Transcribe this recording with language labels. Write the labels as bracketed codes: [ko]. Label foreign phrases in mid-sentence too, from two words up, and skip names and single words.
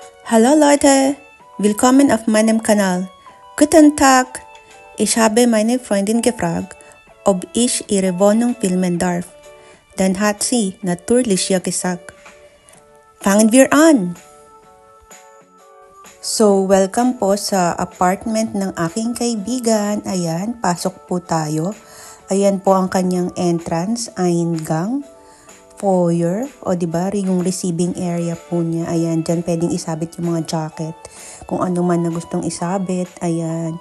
[de] Hallo Leute, willkommen auf meinem Kanal. Guten Tag, ich habe meine Freundin gefragt, ob ich ihre Wohnung filmen darf. Dann hat sie natürlich ja gesagt. Fangen wir an! So, [tl] welcome po sa apartment ng aking kaibigan. Ayan, pasok po tayo. Ayan po ang kanyang entrance, eingang, foyer, o diba, yung receiving area po niya. Ayan, dyan pwedeng isabit yung mga jacket. Kung ano man na gustong isabit, ayan.